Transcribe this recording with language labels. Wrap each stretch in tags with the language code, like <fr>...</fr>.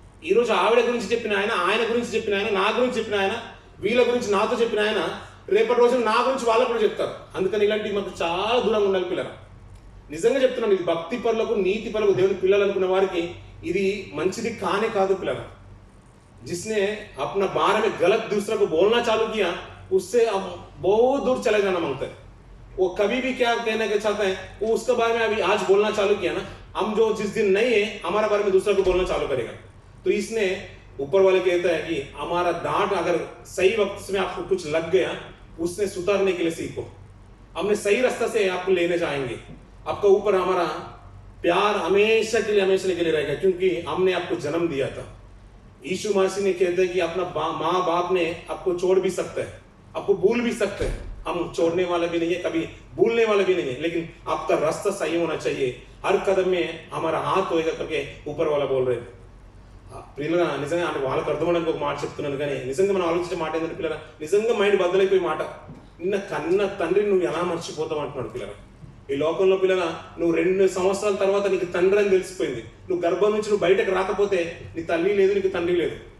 <te>ఈరోజు ఆవిడ గురించి చెప్పిన ఆయన గురించి చెప్పిన ఆయన, నా గురించి చెప్పిన ఆయన, వీళ్ళ గురించి నాతో చెప్పిన ఆయన, రేపటి రోజున నా గురించి వాళ్ళకు కూడా చెప్తారు. అందుకని ఇలాంటివి మాకు చాలా దూరంగా ఉండాలి పిల్లలు. నిజంగా చెప్తున్నాను, ఇది భక్తి పరులకు, నీతి పరులకు, దేవుని పిల్లలు అనుకున్న వారికి ఇది మంచిది కానే కాదు పిల్లలు.</te> <hi>जिसने अपना बारे में गलत दूसरे को बोलना चालू किया, उससे अब बहुत दूर चले जाना मांगता है. वो कभी भी क्या कहने के चाहता है, वो उसके बारे में अभी आज बोलना चालू किया ना, हम जो जिस दिन नहीं है हमारे बारे में दूसरे को बोलना चालू करेगा. तो इसने ऊपर वाले कहता है कि हमारा डांट अगर सही वक्त में आपको कुछ लग गया, उसने सुधारने के लिए सीखो. हमने सही रास्ता से आपको लेने जाएंगे. आपका ऊपर हमारा प्यार हमेशा के लिए रहेगा, क्योंकि हमने आपको जन्म दिया था. यीशु मसीह ने कहते हैं कि अपना माँ बाप ने आपको छोड़ भी सकता है, आपको भूल भी सकते हैं. हम छोड़ने वाले भी नहीं है, कभी भूलने वाले भी नहीं है, लेकिन आपका रास्ता सही होना चाहिए. हर कदम में हमारा हाथ होएगा करके ऊपर वाला बोल रहे.</hi> <te>పిల్లల నిజంగా అంటే వాళ్ళకి అర్థమవడానికి ఒక మాట చెప్తున్నాను, కానీ నిజంగా మనం ఆలోచించే మాట ఏంటంటే పిల్లల, నిజంగా మైండ్ బద్దలైపోయే మాట, నిన్న కన్న తండ్రి నువ్వు ఎలా మర్చిపోతావు అంటున్నాడు పిల్లల. ఈ లోకంలో పిల్లల, నువ్వు 2 సంవత్సరాల తర్వాత నీకు తండ్రి అని తెలిసిపోయింది. నువ్వు గర్భం నుంచి నువ్వు బయటకు రాకపోతే నీ తల్లి లేదు, నీకు తండ్రి లేదు.</te>